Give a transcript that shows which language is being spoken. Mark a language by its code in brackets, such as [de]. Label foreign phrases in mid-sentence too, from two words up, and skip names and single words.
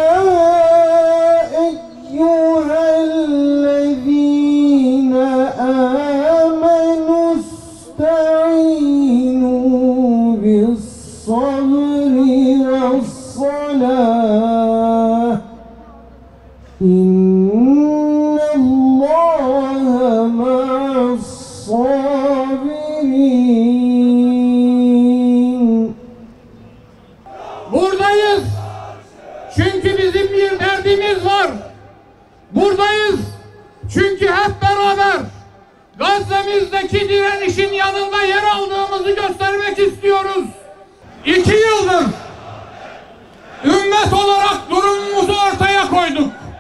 [ar] أيها الذين آمنوا استعينوا بالصبر والصلاة إن الله مع الصابرين. [tr] Buradayız. Çünkü bizim bir derdimiz var. Buradayız. Çünkü hep beraber Gazze'mizdeki direnişin yanında yer aldığımızı göstermek istiyoruz. 2 yıldır ümmet olarak durumumuzu ortaya koyduk.